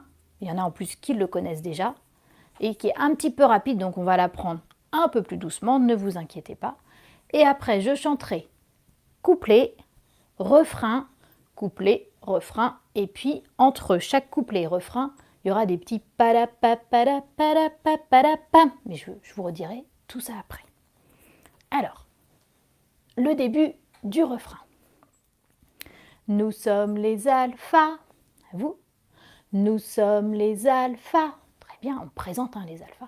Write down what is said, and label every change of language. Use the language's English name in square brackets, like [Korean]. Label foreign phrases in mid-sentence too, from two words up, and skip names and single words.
[French] Il y en a en plus qui le connaissent déjà. Et qui est un petit peu rapide, donc on va l'apprendre un peu plus doucement, ne vous inquiétez pas. Et après, je chanterai couplet, refrain, couplet, refrain. Et puis, entre chaque couplet et refrain, il y aura des petits pa-da-pa-pa-da-pa-da-pa-pa-da-pam. Mais je vous redirai tout ça après. Alors, le début du refrain. Nous sommes les alphas. À vous. Nous sommes les alphas. Très bien, on présente les alphas.